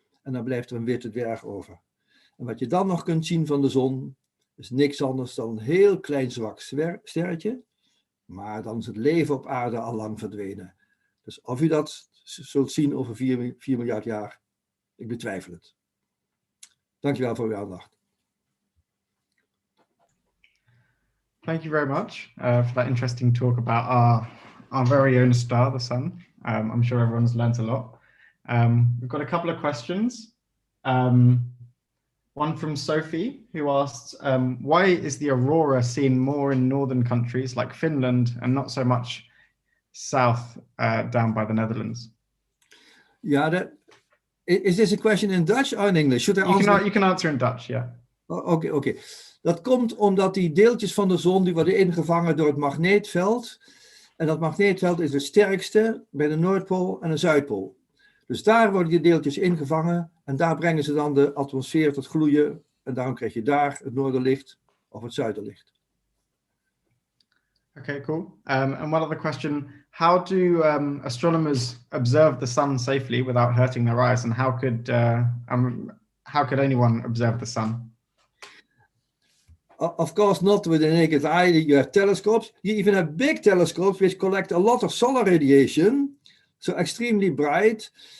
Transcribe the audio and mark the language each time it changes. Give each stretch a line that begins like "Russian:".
Dutch: En dan blijft er een witte dwerg over. En wat je dan nog kunt zien van de zon, is niks anders dan een heel klein zwak sterretje. Maar dan is het leven op aarde al lang verdwenen. Dus of u dat zult zien over 4 miljard jaar, ik betwijfel het. Dankjewel voor uw aandacht.
English: Thank you very much for that interesting talk about our very own star, the sun. I'm sure everyone's learnt a lot. We've got a couple of questions. One from Sophie, who asks, why is the aurora seen more in northern countries like Finland and not so much south down by the Netherlands? Yeah, is this a question in Dutch or in English? Should I answer? You can answer in Dutch, yeah.
Dutch: Oké. Dat komt omdat die deeltjes van de zon die worden ingevangen door het magneetveld. En dat magneetveld is het sterkste bij de Noordpool en de Zuidpool. Dus daar worden die deeltjes ingevangen en daar brengen ze dan de atmosfeer tot gloeien. En daarom krijg je daar het noorderlicht of het zuiderlicht.
English: Okay, cool. And one other question, how do astronomers observe the sun safely without hurting their eyes? And how could anyone observe the sun? Of course, not with the naked eye. You have telescopes. You even have big telescopes which collect a lot of solar radiation, so extremely bright.